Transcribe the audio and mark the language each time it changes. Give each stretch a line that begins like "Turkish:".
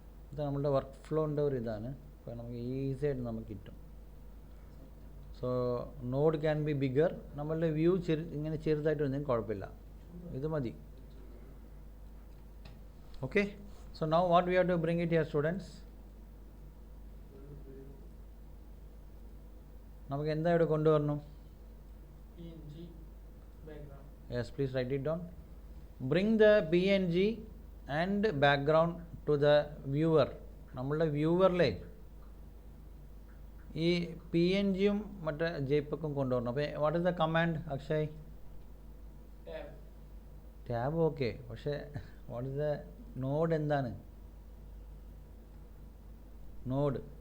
Malayalam: ഇത് നമ്മളുടെ വർക്ക് ഫ്ലോൻ്റെ ഒരു ഇതാണ്. അപ്പോൾ നമുക്ക് ഈസിയായിട്ട് നമുക്ക് കിട്ടും.
English: So node can be bigger.
Malayalam: നമ്മളുടെ വ്യൂ ഇങ്ങനെ ചെറുതായിട്ട് വന്നെങ്കിൽ കുഴപ്പമില്ല. ഇത് മതി. Okay.
English: So now what we have to bring it here, students?
Malayalam: നമുക്ക് എന്താ ഇവിടെ കൊണ്ടുവരണം?
English: PNG background. Yes, please write it down. Bring the PNG and background to the viewer.
Malayalam: നമ്മളുടെ വ്യൂവറിലെ ഈ PNGയും മറ്റേ JPEGും കൊണ്ടുവരണം. അപ്പോൾ
English: What is the command Akshay? Tab okay.
Malayalam: പക്ഷേ
English: What is the node?
Malayalam: എന്താണ്
English: Node?